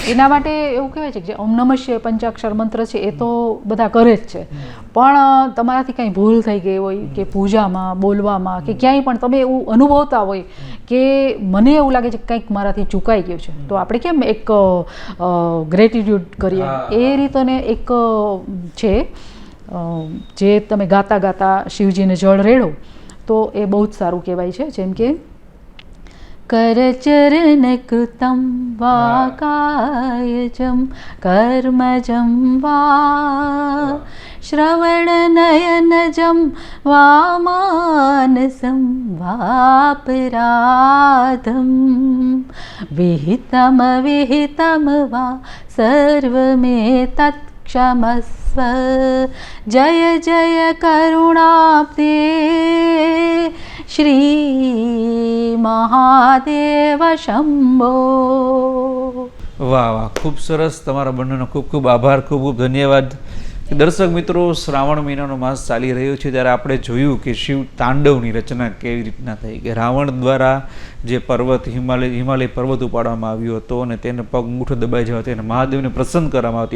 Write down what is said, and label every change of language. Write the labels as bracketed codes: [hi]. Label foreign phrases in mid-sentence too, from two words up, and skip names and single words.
[gu] એના માટે એવું કહેવાય છે કે જે ઓમ નમઃ શિવાય પંચાક્ષર મંત્ર છે એ તો બધા કરે જ છે, પણ તમારાથી કંઈ ભૂલ થઈ ગઈ હોય કે પૂજામાં, બોલવામાં કે ક્યાંય પણ તમે એવું અનુભવતા હોય કે મને એવું લાગે છે કે કંઈક મારાથી ચૂકાઈ ગયું છે, તો આપણે કેમ એક ગ્રેટિટ્યૂડ કરીએ એ રીતને એક છે જે તમે ગાતા ગાતા શિવજીને જળ રેડો તો એ બહુ જ સારું કહેવાય છે. [sa] જેમ કે करचरणकृतं वा कायजं कर्मजं वा श्रवणनयनजं वा मानसं वापराधं विहितं वा सर्वमेतत् क्षमस्व जय जय करुणाब्धे श्री મહાદેવ શંભો. [gu] વાહ વાહ, ખૂબ સરસ. તમારા બંનેનો ખૂબ ખૂબ આભાર, ખૂબ ખૂબ ધન્યવાદ. દર્શક મિત્રો, શ્રાવણ મહિનાનો માસ ચાલી રહ્યો છે ત્યારે આપણે જોયું કે શિવ તાંડવની રચના કેવી રીતના થઈ, કે રાવણ દ્વારા જે પર્વત હિમાલય પર્વત ઉપાડવામાં આવ્યો હતો અને તેને પગ અંગૂઠો દબાઈ જવાથી અને મહાદેવને પ્રસન્ન કરવામાં આવતી.